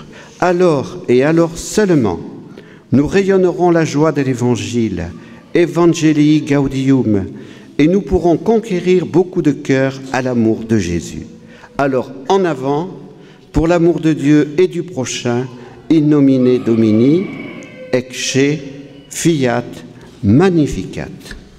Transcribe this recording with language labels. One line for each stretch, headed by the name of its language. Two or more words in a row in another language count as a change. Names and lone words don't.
French: Alors, et alors seulement, nous rayonnerons la joie de l'Évangile, Evangelii Gaudium, et nous pourrons conquérir beaucoup de cœurs à l'amour de Jésus. Alors, en avant, pour l'amour de Dieu et du prochain,
Latin: in nomine Domini, ecce fiat magnificat.